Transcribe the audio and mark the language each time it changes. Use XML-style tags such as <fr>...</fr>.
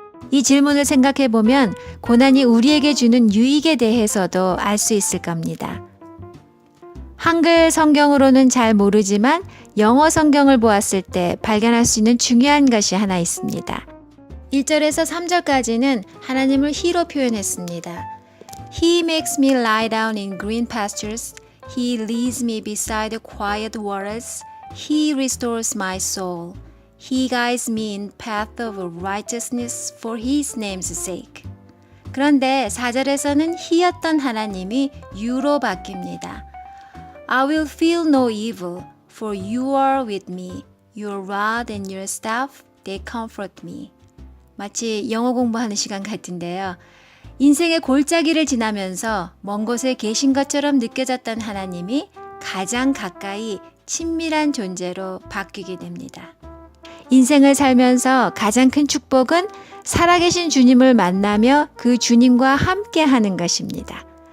<ko>이 질문을 생각해 보면 고난이 우리에게 주는 유익에 대해서도 알 수 있을 겁니다. 한글 성경으로는 잘 모르지만 영어 성경을 보았을 때 발견할 수 있는 중요한 것이 하나 있습니다. 1절에서 3절까지는 하나님을 He로 표현했습니다.</ko> <en>He makes me lie down in green pastures. He leads me beside the quiet waters. He restores my soul. He guides me in path of righteousness for His name's sake.</en> <ko>그런데 4절에서는 He였던 하나님이 You로 바뀝니다.</ko> <en>I will feel no evil, for you are with me. Your rod and your staff, they comfort me.</en> <ko>마치 영어 공부하는 시간 같은데요. 인생의 골짜기를 지나면서 먼 곳에 계신 것처럼 느껴졌던 하나님이 가장 가까이 친밀한 존재로 바뀌게 됩니다. 인생을 살면서 가장 큰 축복은 살아계신 주님을 만나며 그 주님과 함께 하는 것입니다.</ko>